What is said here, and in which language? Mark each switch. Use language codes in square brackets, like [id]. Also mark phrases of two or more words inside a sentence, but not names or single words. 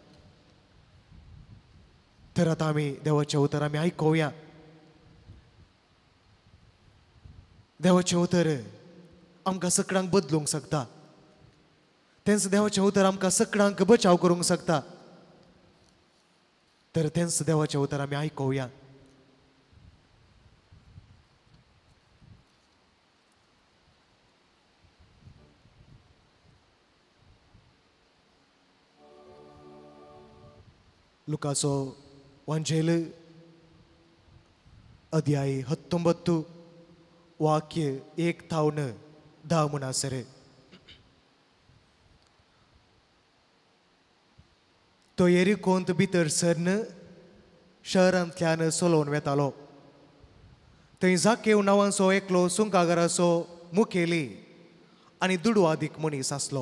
[kok] तर आतां आमी देवाचें उतर आमी आयकुया. देवाचें उतर आमकां सगळ्यांक बदलूंक शकता. तेंच देवाचें उतर आमकां सगळ्यांक बचाव करूंक शकता. तर तेंच देवाचें उतर आमी आयकुया. ಲುಕಾಸೋ ವಂಜೇಲು ಅಧ್ಯಾಯ 19 ವಾಕ್ಯ 1-10 म्हणसर तो येरिकोंत भितर सरन शहरांतल्यान चलोवन वेतालो. थंय जाकेव नांवाचो एकलो सुंकागाराचो मुखेली आनी दुडवादीक मनीस आसलो.